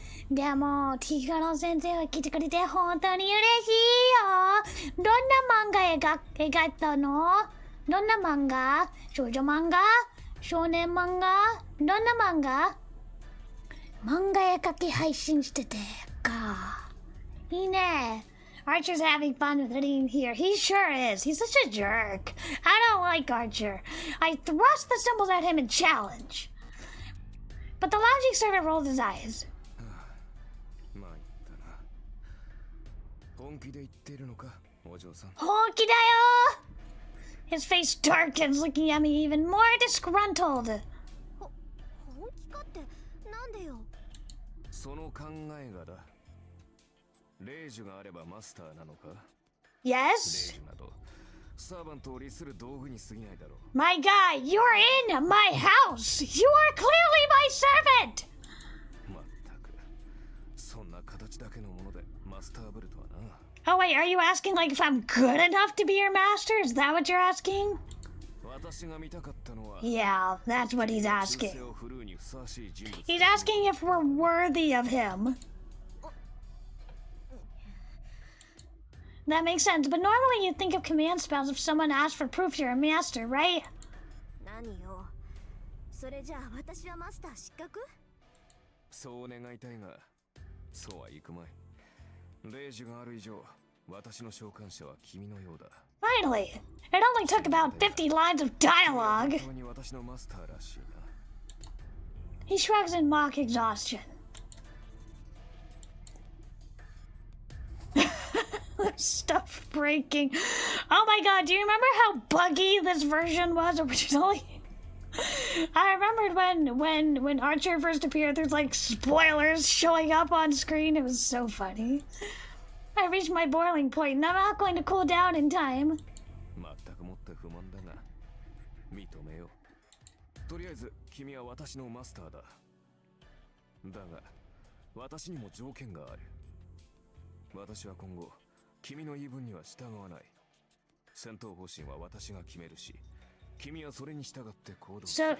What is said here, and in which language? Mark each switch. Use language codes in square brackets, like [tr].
[ja] でも T から先生が来てくれて本当に嬉しいよ。どんな漫画描いたの？どんな漫画？少女漫画？少年漫画？どんな漫画？漫画描き配信しててか。いいね。 [en] Archer's having fun with it in here. He sure is. He's such a jerk. I don't like Archer. I thrust the symbols at him and challenge. But the logic servant rolled his eyes. [ja] まいったな。本気で言ってるのか、お嬢さん。本気だよ。 [en] His face darkens, looking at me even more disgruntled. [ja] 本気かってなんでよ。その考えがだ。レイジュがあればマスターなのか？ [en] Yes? [ja] レイジュなどサーバントを利する道具に過ぎないだろう。 [en] My guy, you're in my house. You are clearly my servant. [ja] まったく、そんな形だけのものでマスターブルとはな。 [en] Oh wait, are you asking like if I'm good enough to be your master? Is that what you're asking? [ja] 私が見たかったのは。 [en] Yeah, that's what he's asking. [ja] 忠誠を振るうにふさわしい人物。 [en] He's asking if we're worthy of him. That makes sense, but normally you'd think of command spells if someone asked for proof you're a master, right? [ja] 何よ。それじゃあ私はマスター失格？そう願いたいが、そうはいくまい。レイジュがある以上、私の召喚者は君のようだ。 [en] Finally! It only took about 50 lines of dialogue. [ja] 本当に私のマスターらしいな。 [en] He shrugs in mock exhaustion. Stuff breaking. Oh my god, do you remember how buggy this version was originally? I remembered when Archer first appeared, there's like spoilers showing up on screen. It was so funny. I reached my boiling point and I'm not going to cool down in time. [ja] 全くもって不満だが、認めよう。とりあえず君は私のマスターだ。だが、私にも条件がある。私は今後、君の言い分には従わない。戦闘方針は私が決めるし、君はそれに従って行動する。